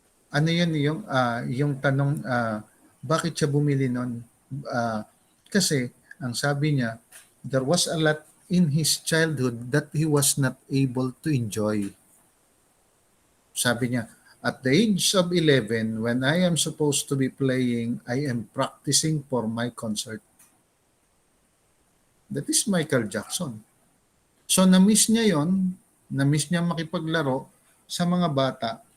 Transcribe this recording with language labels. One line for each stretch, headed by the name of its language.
Filipino: Ano yun yung tanong, bakit siya bumili nun? Kasi, ang sabi niya,
English: there was a lot in his childhood that he was not able to enjoy.
Filipino: Sabi niya,
English: at the age of 11, when I am supposed to be playing, I am practicing for my concert. That is Michael Jackson.
Filipino: So, na-miss niya yon, na-miss niya makipaglaro sa mga bata.